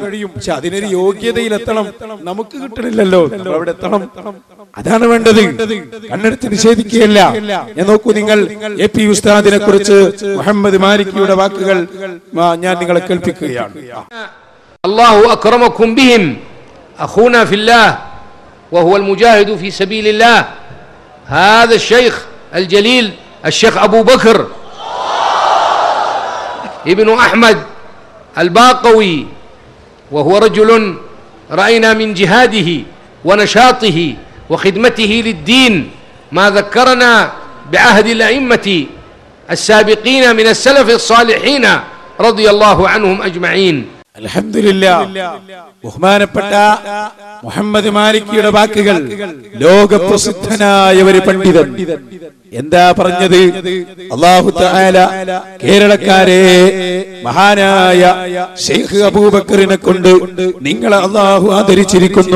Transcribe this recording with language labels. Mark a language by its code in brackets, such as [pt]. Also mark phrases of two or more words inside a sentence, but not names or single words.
[ml] പക്ഷെ അതിനൊരു യോഗ്യതയിലെത്തണം. നമുക്ക് കിട്ടണില്ലല്ലോ, അവിടെ എത്തണം. അതാണ് വേണ്ടത്. കണ്ണെടുത്ത് നിഷേധിക്കുകയല്ല. ഞാൻ നോക്കൂ, നിങ്ങൾ എ പി ഉസ്താദിനെ കുറിച്ച് മുഹമ്മദ് മാലിക്കിയുടെ വാക്കുകൾ ഞാൻ നിങ്ങളെ കേൾപ്പിക്കുകയാണ്. [ar] الله أكرمكم بهم أخونا في الله وهو المجاهد في سبيل الله هذا الشيخ الجليل الشيخ أبو بكر ابن أحمد الباقوي وهو رجل رأينا من جهاده ونشاطه وخدمته للدين ما ذكرنا بعهد الأئمة السابقين من السلف الصالحين رضي الله عنهم أجمعين. الحمد لله. [ml] ബഹുമാനപ്പെട്ട മുഹമ്മദ് മാലിക്കിയുടെ വാക്കുകൾ ലോകപ്രസിദ്ധനായ ഒരു പണ്ഡിതൻ എന്താ പറഞ്ഞത്? [ar] الله تعالى [ml] കേരളക്കാരെ മഹാനായ ശൈഖ് അബൂബക്കറിനെ കൊണ്ട് നിങ്ങളെ അല്ലാഹു ആദരിച്ചിരിക്കുന്നു.